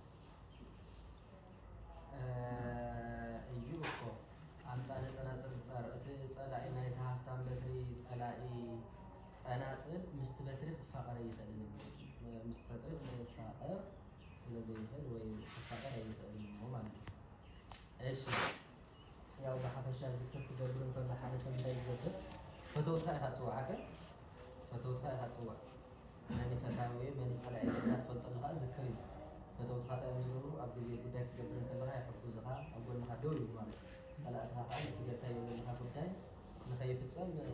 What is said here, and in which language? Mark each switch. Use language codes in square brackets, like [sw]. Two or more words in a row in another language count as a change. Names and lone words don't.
[gez] አምጣነ ጸናጽል ጸር [ti] እቲ ጸላኢ ናይቲ ሃፍታም በትሪ ጸላኢ ጸናጽል ምስቲ በትሪ ክፋቐር ኣይኽእልን ምስቲ በትሪ ክፋቐር ስለዘይኽእል ወይ ክፋቐር ኣይኽእልን እሞ [am] ማለት ነው። እሺ ያው [ti] በሓፈሻ ዝክር ትገብር እንከሎ ሓደ ሰብ እንታይ ዝገብር ፈተውትካ ኢኻ ትፅዋዕ ገ ፈተውትካ ኢኻ ትፅዋዕ መኒ ፈታዊ መኒ ጸላኢ ትፈልጦ ኣለኻ ዝክር እዩ። ፈተውትካ እንታይ እዮም ዝገብሩ ኣብ ግዜ ጉዳይ ክትገብር እንከለኻ ይሕግዙኻ ኣብ ጎንኻ ደው ይብሉ ማለት እዩ። ጸላእትኻ ከዓ ነቲ ጌርካዮ ዘለካ ጉዳይ ንኸይፍፀም